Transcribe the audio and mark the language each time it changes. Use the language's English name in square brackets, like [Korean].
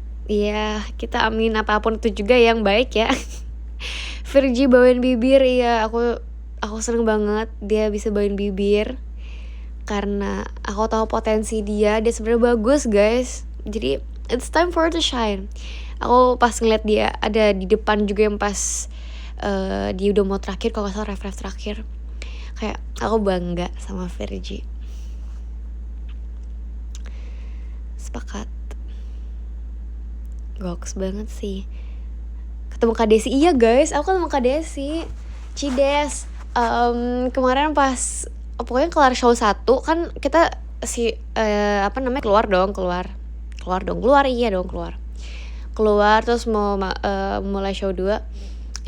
[Indonesian] Iya, kita amin apapun itu juga yang baik ya. Virgie bawain bibir, iya aku seneng banget dia bisa bawain bibir. Karena aku tahu potensi dia sebenarnya bagus guys. [English] Jadi it's time for her to shine. [Indonesian] Aku pas ngeliat dia ada di depan juga yang pas dia udah mau terakhir, kalau gak salah ref terakhir, kayak aku bangga sama Virgie. Sepakat. Goks banget sih. Ketemu Kak Desi, iya guys, aku ketemu Kak Desi Cides kemarin pas pokoknya kelar show 1 kan kita keluar terus mau mulai show 2.